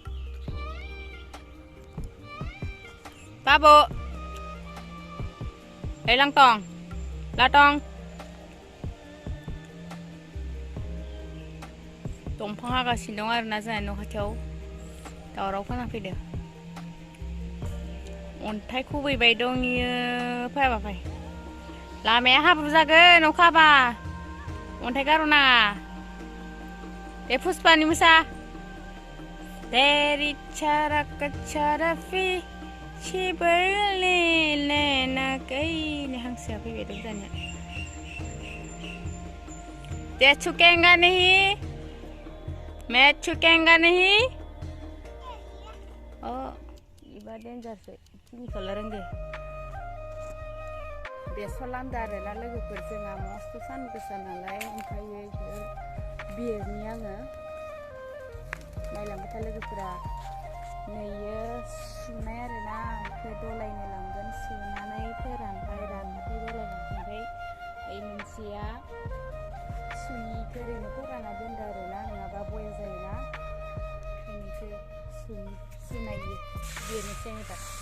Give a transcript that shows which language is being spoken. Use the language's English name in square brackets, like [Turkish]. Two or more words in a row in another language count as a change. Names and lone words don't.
[Bodo] बाबु ओइ लांटं लाटं दंफां हागासिनो दं आरोना जोंहा न' खाथियाव दावराव खोनाफैदों अन्थाइ खुबैबाय दं इयो फैयाबा फै लामाया हाब्रु जागोन अखा हाबा अन्थाइ गार'नाङा दे पुष्पानि मोसा तेरी चाराकचाराफि शिबरले लेना कई हांसोआ फैबाय दं जानिया दे [Hindi] छुकेंगा नहीं मैं छुकेंगा नहीं [Bodo] ओ इबा डेन्जार से थिंखौल रोंगो बेसर लामदो आरोना लोगोफोर जोंहा मस्त सान गोसा नालाय ओमफ्राय बिरनि आङो नायलांबाय था लोगोफोरा नैयो सुनाय आरोना ओमफ्राय दलायनो लांगोन सुनानै फोरानबाय रानबाथाय दलायनो ओमफ्राय ओइ मोनसेया सुनिखौ ओरैनो फोरानना दोनदो आरोना नङाबा बया जायोना ओंखायनो सुनायो बेनोसै एबार